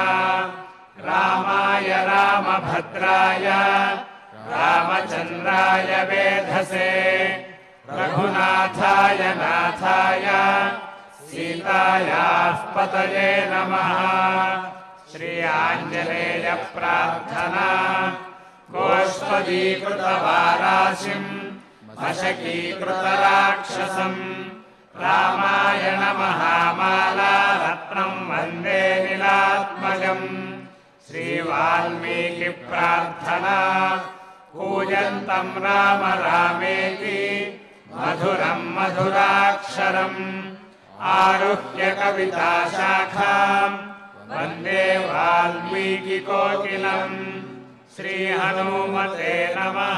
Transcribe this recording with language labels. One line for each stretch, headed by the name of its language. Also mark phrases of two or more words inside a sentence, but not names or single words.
Sanskrit: రామాయ రామభద్రాయ రామచంద్రాయ వేధసే రఘునాథాయ నాథాయ సీతాయాః పతయే నమః. శ్రీ ఆంజనేయ ప్రార్థనా. गोष्पदीकृतवाराशिं मशकीकृतराक्षसं रामायण महामाला रत्नं वन्दे नीलात्मजं श्रीवाल्मीकि प्रार्थना पूजन्तं राम रामेति मधुरं मधुराक्षरम् आरुह्य कविताशाखां वन्दे वाल्मीकिकोकिलम् श्रीहनुमते नमः।